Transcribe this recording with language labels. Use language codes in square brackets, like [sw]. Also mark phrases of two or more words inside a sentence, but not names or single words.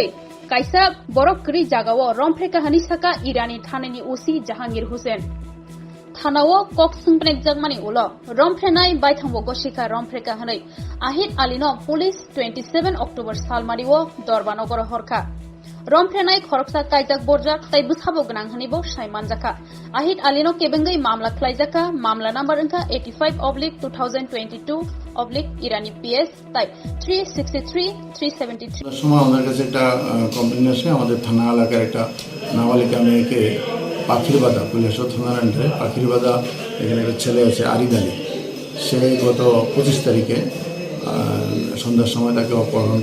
[trp] kaisa borok kri jagao romphe kahani saka Irani thanani usi Jahangir Hussein thanao kok sungpnek jagmani ulo romphenai baithangbo goshika romphe kahanai Ahid Alino police 27 October salmariwo dorbanogor horkha Romphenai khoroksa kaijak borjak tai busabo gnang hanibo saimanjaka Ahid Alino kebengai mamla khlaijaka mamla number angka 85/2022 Irani PS type 363 373 [bn] সময় আমাদের কাছে একটা কমপ্লেইন আসে আমাদের থানা এলাকার একটা নাবালিকা মেয়েকে পাখিরবাদা কৈলাসহর থানার আন্ডারে পাখিরবাদা এখানে একটা ছেলে আছে আরিদ আলী সে গত 25 তারিখে সন্ধ্যার সময় তাকে অপহরণ